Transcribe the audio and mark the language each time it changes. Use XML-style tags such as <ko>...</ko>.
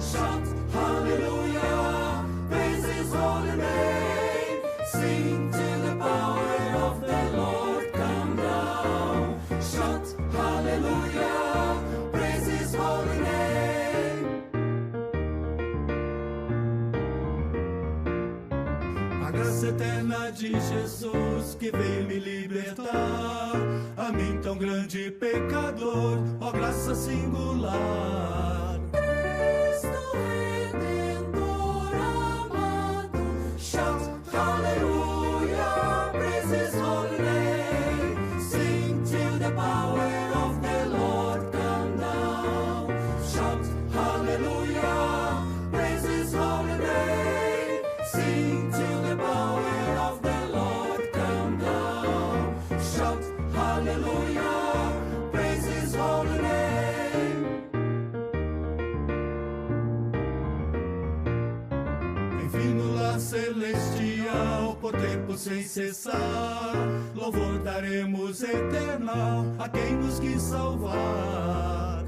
<en>Shout hallelujah, praise his holy name. Sing to the power of the Lord come down. Shout hallelujah, praise his holy name.</en> <pt>A graça eterna de Jesus que veio me libertar, a mim tão grande pecador, ó graça singular. Cristo Redentor amado,</pt> <en>shout hallelujah, praise his holy name. Sing to the power of the Lord come down. Shout hallelujah, praise his holy name. Sing to the power of the Lord come down. Shout hallelujah, praise his holy name.</en> <pt>Enfim no lar celestial, por tempo sem cessar, louvor daremos eternal a quem nos quis salvar.</pt>